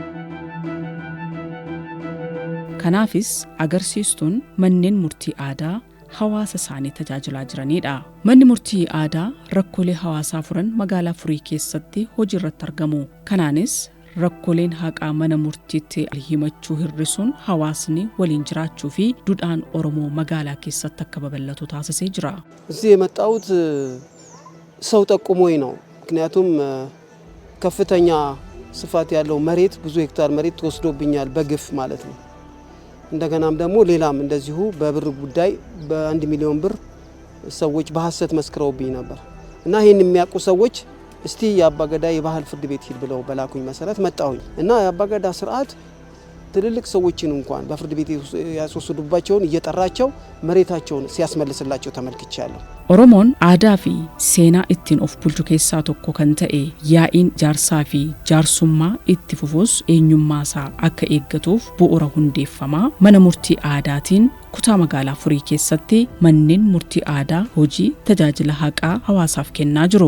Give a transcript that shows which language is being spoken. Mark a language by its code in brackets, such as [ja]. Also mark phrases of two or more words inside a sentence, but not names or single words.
[om] Kanaafis agarsiistuun manneen murtii aadaa hawaasa isaanii tajaajilaa jiranidha. Manni murtii aadaa rakkoolee hawaasaa furan magaalaa Furii keessatti hojii irratti argamu. Kanaanis rakkooleen haqaa mana murtiitti himachuu hir'isuun hawaasni waliin jiraachuu fi duudhaan Oromoo magaalaa keessatti akka babal'atu taasisee jira. [am] እዚህ የመጣሁት ሰው ጠቁሞኝ ነው። ምክንያቱም ከፍተኛ ስፋት ያለው መሬት ብዙ ሄክታር መሬት ተወስዶብኛል በግፍ ማለት ነው። እንደገናም ደግሞ ሌላም እንደዚሁ በብር ጉዳይ በ1 ሚሊዮን ብር ሰዎች በሐሰት መስክረውብኝ ነበር እና ይሄን የሚያውቁ ሰዎች እስቲ የአባገዳ የባህል ፍርድ ቤት ሂድ ብለው በላኩኝ መሰረት መጣሁኝ እና የአባገዳ ስርዓት ትልልቅ ሰዎችን እንኳን በፍርድ ቤት ያስወሰዱባቸውን እየጠራቸው መሬታቸውን ሲያስመልስላቸው ተመልክቻለሁ። [om] Oromoon aadaa fi seenaa ittiin of bulchu keessaa tokko kan ta'e yaa'iin jaarsaa fi jaarsummaa itti fufuus eenyummaa isaa akka eeggatuuf bu'uura hundeeffamaa mana murtii aadaatiin kutaa magaalaa Furii keessatti manneen murtii aadaa hojii tajaajila haqaa hawaasaaf kennaa jiru.